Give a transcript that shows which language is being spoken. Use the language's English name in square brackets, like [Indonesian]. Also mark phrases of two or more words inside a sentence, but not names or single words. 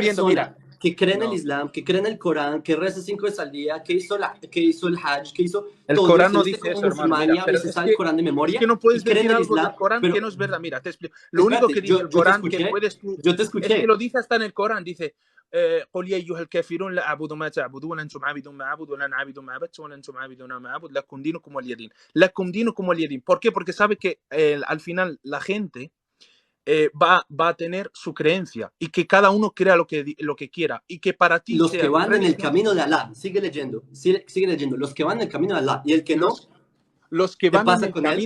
[Spanish] confundiendo, mira. persona que cree en el No. Islam, que cree en el Corán, que reza 5 veces al día, que hizo el Hajj, que hizo El todo y Corán se no viste dice como eso, hermano. musulmán Mira, y pero se sabe el Corán de es que memoria no y puedes cree en decir el algo del Islam, Corán que pero no es verdad. Mira, te explico. Lo único que espérate, dice el yo te Corán que escuché, puedes tú, yo te es que escuché. lo dice hasta en el Corán, dice [Arabic] قل يا أيها الكافرون لا أعبد ما تعبدون أنتم عابدون ما أعبد ولا أنا عابد ما عبدت ولا أنتم عابدون ما أعبد لكم دينكم ولي دين لكم دينكم ولي دين. [Spanish] ¿Por qué? Porque sabe que al final la gente va a tener su creencia y que cada uno crea lo que quiera y que para ti Los que sea tu van en el religión. camino de Alá, sigue leyendo, los que van en el camino de Alá y el que no, Los que ¿qué van en pasa el con él?